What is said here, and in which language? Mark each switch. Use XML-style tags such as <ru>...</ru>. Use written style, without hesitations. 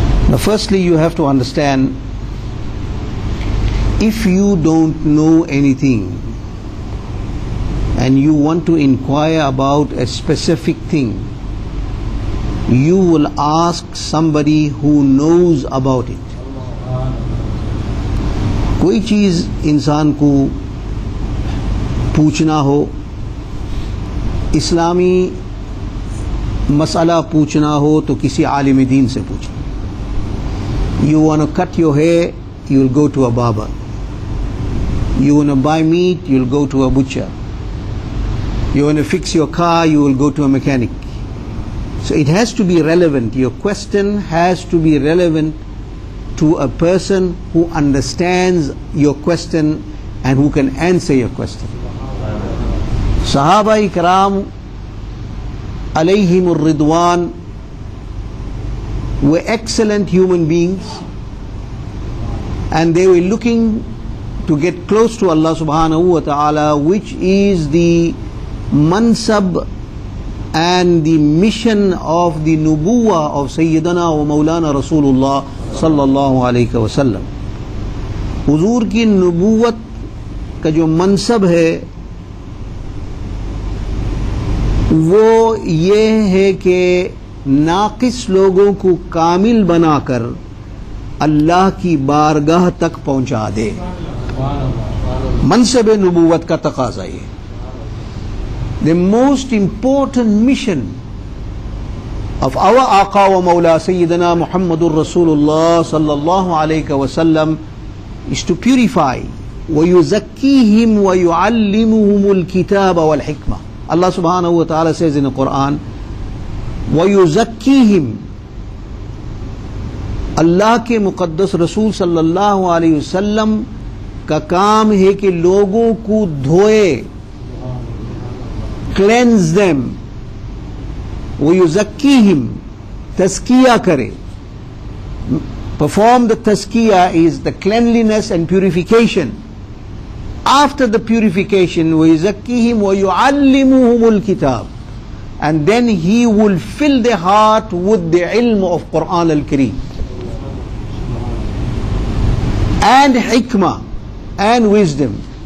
<en>Now firstly you have to understand, if you don't know anything and you want to inquire about a specific thing, you will ask somebody who knows about it.</en> <hi>कोई चीज़ इंसान को पूछना हो, इस्लामी मसला पूछना हो तो किसी आलिम दीन से पूछो.</hi> <en>You want to cut your hair, you will go to a barber. You want to buy meat, you will go to a butcher. You want to fix your car, you will go to a mechanic. So it has to be relevant. Your question has to be relevant to a person who understands your question and who can answer your question. Sahaba ikram alaihir ridwan were excellent human beings, and they were looking to get close to Allah subhanahu wa ta'ala, which is the mansab and the mission of the nubuwah of Sayyidina wa Moulana Rasulullah sallallahu alayhi wa sallam.</en> <hi>हुजूर की nubuwat का जो mansab है वो ये है कि नाकिस लोगों को कामिल बनाकर अल्लाह की बारगाह तक पहुंचा दे. मनसब नबूवत का तकाज़ा ये.</hi> <en>The most important mission of our Aqa wa Mawla Sayyidina Muhammadur Rasulullah sallallahu alayhi wa sallam is to purify</en> <ar>وَيُزَكِّيهِمْ وَيُعَلِّمُهُمُ الْكِتَابَ وَالْحِكْمَةِ.</ar> <en>Allah subhanahu wa ta'ala says in the Qur'an,</en> <ar>وَيُزَكِّيهِمْ.</ar> <hi>Allah के मुक़द्दस रसूल सल्लल्लाहु अलैहि वसल्लम का काम है कि लोगों को धोए,</hi> <en>cleanse them.</en> <ar>وَيُزَكِّيهِمْ,</ar> <hi>तज़किया करे.</hi> <en>Perform the tazkiyah is the cleanliness and purification. After the purification,</en> <ar>وَيُزَكِّيهِمْ وَيُعَلِّمُهُمُ الْكِتَابِ,</ar> <en>and then he will fill their heart with the ilm of Qur'an al-Kareem and hikmah and wisdom.</en>